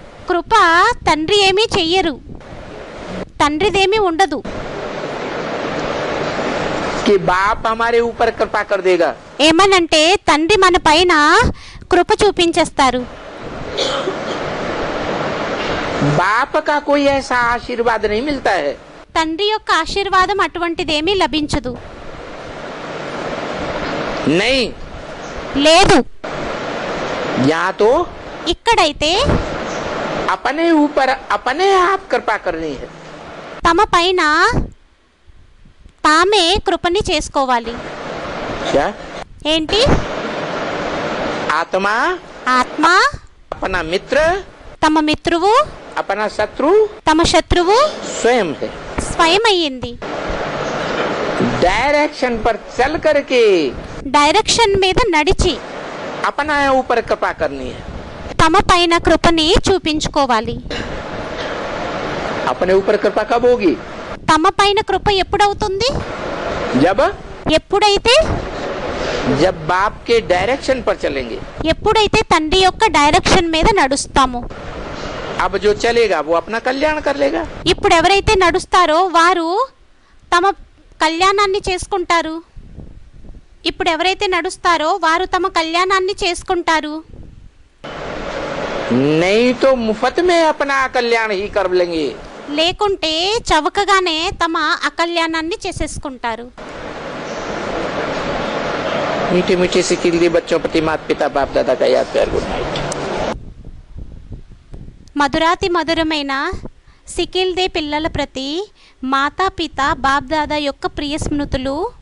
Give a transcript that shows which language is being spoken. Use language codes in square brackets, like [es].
[te] కృప తండ్రి ఏమీ చెయ్యరు, తండ్రిదేమీ ఉండదు. [hi] कि बाप हमारे ऊपर कृपा कर देगा. [te] ఏమనంటే తండ్రి మన పైన కృప చూపించేస్తారు. [hi] बाप का कोई ऐसा आशीर्वाद नहीं मिलता है. [te] తండ్రి యొక్క ఆశీర్వాదం అటువంటిదేమీ లభించదు. [hi] नहीं, [te] లేదు. [hi] यहाँ तो [te] ఇక్కడైతే [hi] अपने ऊपर अपने आप कृपा करनी है. [te] తమ పైన తామే కృపని చేసుకోవాలి. [hi] क्या? [te] ఏంటి? [hi] आत्मा [te] ఆత్మ [hi] अपना मित्र, [te] తమ మిత్రువు, [hi] अपना शत्रु [te] తమ శత్రువు [hi] स्वयं है. [te] స్వయం అయ్యింది. [hi] डायरेक्शन पर चल करके [te] డైరెక్షన్ మీద నడిచి [hi] अपना ऊपर कृपा करनी है. [te] తమ పైన కృపని చూపించుకోవాలి. [hi] अपने ऊपर कृपा कब होगी? [te] తమ పైన కృప ఎప్పుడవుతుంది? [hi] जब [te] ఎప్పుడైతే [hi] जब बाप के डायरेक्शन पर चलेंगे. [te] ఎప్పుడైతే తండ్రి యొక్క డైరెక్షన్ మీద నడుస్తామో. [hi] अब जो चलेगा वो अपना कल्याण कर लेगा. [te] ఇప్పుడు ఎవరైతే నడుస్తారో వారు తమ కళ్యాణాన్ని చేసుకుంటారు. ఇప్పుడు ఎవరైతే నడుస్తారో వారు తమ కళ్యాణాన్ని చేసుకుంటారు. [hi] नहीं तो मुफ्त में अपना कल्याण ही कर लेंगे. [te] లేకుంటే చవకగానే తమ అకళ్యాణాన్ని చేసేసుకుంటారు. [hi] मीठे मीठे सिकिल दी बच्चों प्रति माता पिता बाप दादा का याद प्यार. [en] Good night. [te] మధురాతి మధురమైన సికిల్ దే పిల్లల ప్రతి మాతాపిత బాబ్దాదా యొక్క ప్రియ స్మృతులు.